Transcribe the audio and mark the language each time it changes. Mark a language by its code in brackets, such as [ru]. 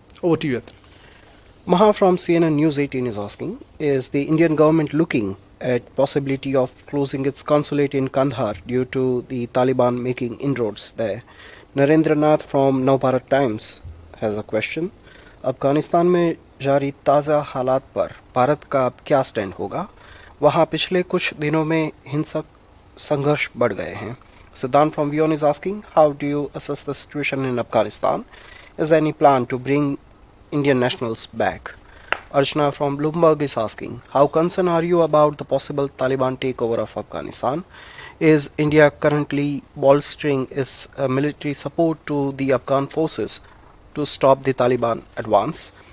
[en] Over to you, Yatin. Maha from CNN News 18 is asking, is the Indian government looking at possibility of closing its consulate in Kandahar due to the Taliban making inroads there? Narendra Nath from Navbharat Times has a question. [hi] Afghanistan में जारी ताज़ा हालात पर भारत का अब क्या stand होगा? वहाँ पिछले कुछ दिनों में हिंसक संघर्ष बढ़ गए हैं. [en] Siddhant from Vion is asking, how do you assess the situation in Afghanistan? Is there any plan to bring Indian nationals back? Archana from Bloomberg is asking, how concerned are you about the possible Taliban takeover of Afghanistan? Is India currently bolstering its military support to the Afghan forces to stop the Taliban advance?